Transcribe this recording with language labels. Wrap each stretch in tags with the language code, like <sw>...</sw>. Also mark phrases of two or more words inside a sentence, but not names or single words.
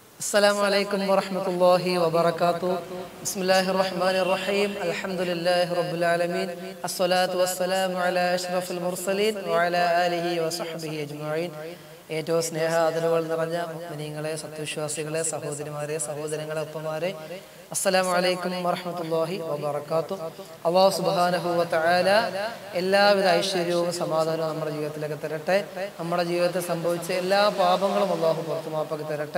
<ar>السلام عليكم ورحمة الله وبركاته. بسم الله الرحمن الرحيم. الحمد لله رب العالمين. الصلاة والسلام على أشرف المرسلين وعلى آله وصحبه أجمعين.</ar> <ml>ഏറ്റവും സ്നേഹ ആദരവുകൾ നിറഞ്ഞ മുഅ്മിനീങ്ങളെ, സത്യവിശ്വാസികളെ, സഹോദരിമാരെ, സഹോദരങ്ങളെ, ഒപ്പമാരെ,</ml> <ar>السلام عليكم ورحمة الله وبركاته. الله سبحانه وتعالى</ar> <ml>എല്ലാവിധ ഐശ്വര്യവും സമാധാനവും നമ്മുടെ ജീവിതത്തിലേക്ക് തരട്ടെ. നമ്മുടെ ജീവിതത്തിൽ സംഭവിച്ച എല്ലാ പാപങ്ങളും അല്ലാഹു പുറത്തുമാപ്പാക്കി തരട്ടെ.</ml>